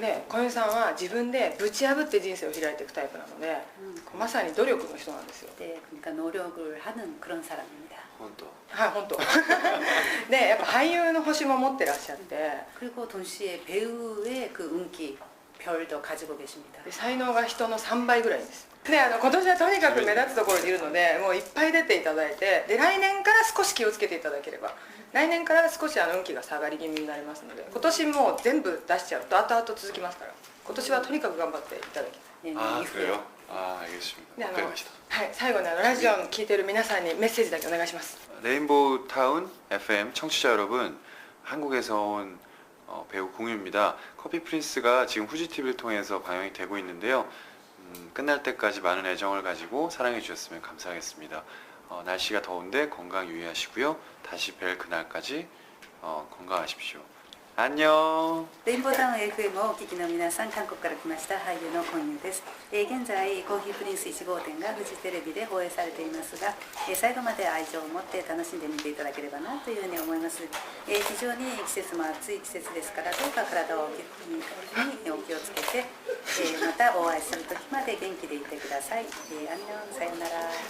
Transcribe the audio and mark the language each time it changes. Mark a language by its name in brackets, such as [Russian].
[Japanese] 네, コンさんは自分でぶち破って人生を開いていくタイプなので、まさに努力の人なんですよ。 [Korean] 그러니까 노력을 하는 그런 사람입니다. [Japanese] 本当。はい、本当。で、やっぱ俳優の星も持ってらっしゃって、 [Korean] 그리고 동시에 배우의 그 운기 별도 가지고 계십니다. [Japanese] 才能が人の3倍ぐらいです。で、今年はとにかく目立つところにいるので、もういっぱい出ていただいて、で来年から少し気をつけていただければ、来年から少し運気が下がり気味になりますので、今年もう全部出しちゃうと後々続きますから、今年はとにかく頑張っていただきたい。 [Korean] 그래요? 알겠습니다. [Japanese] 네, はい、最後にラジオを聞いている皆さんにメッセージだけお願いします。 [Korean] 레인보우 타운 FM 청취자 여러분, 한국에서 온 배우 공유입니다. 커피 프린스가 지금 후지 TV를 통해서 방영이 되고 있는데요. 끝날 때까지 많은 애정을 가지고 사랑해 주셨으면 감사하겠습니다. 날씨가 더운데 건강 유의하시고요. 다시 뵐 그날까지 건강하십시오. 안녕. [Japanese] レインボータウン FM をお聞きの皆さん、韓国から来ました俳優のコンユです。現在コーヒープリンス1号店がフジテレビで放映されていますが、最後まで愛情を持って楽しんで見ていただければなというふうに思います。非常に季節も暑い季節ですから、どうか体をお気をつけて、またお会いする時まで元気でいてください。アンニョン、さようなら。